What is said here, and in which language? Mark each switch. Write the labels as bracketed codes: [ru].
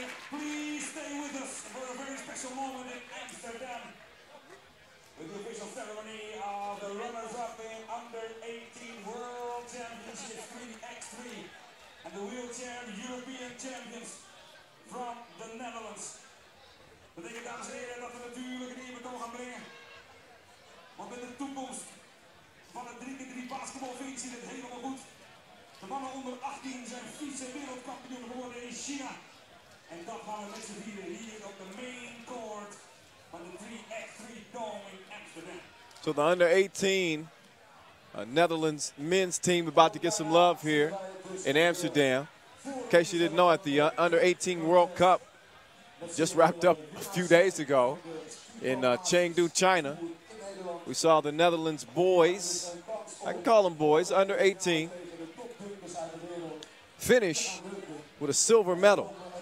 [en] Please stay with us for a very special moment in Amsterdam with the official ceremony of the runners-up in Under-18 World Championship 3x3 and the wheelchair European champions from the Netherlands. [nl] Dat betekent, dames en heren, dat we natuurlijk een eerbetoon gaan brengen. Want met de toekomst van het 3x3 basketbalfeest zit het helemaal goed. De mannen onder 18 zijn vice-wereldkampioen geworden in China. En dat gaan we met z'n vieren hier op de main court van de 3x3 Dome in Amsterdam. [en] So the under-18 Netherlands men's team about to get some love here in Amsterdam. In case you didn't know, at the under-18 World Cup just wrapped up a few days ago in Chengdu, China. We saw the Netherlands boys, I can call them boys, under-18, finish with a silver medal.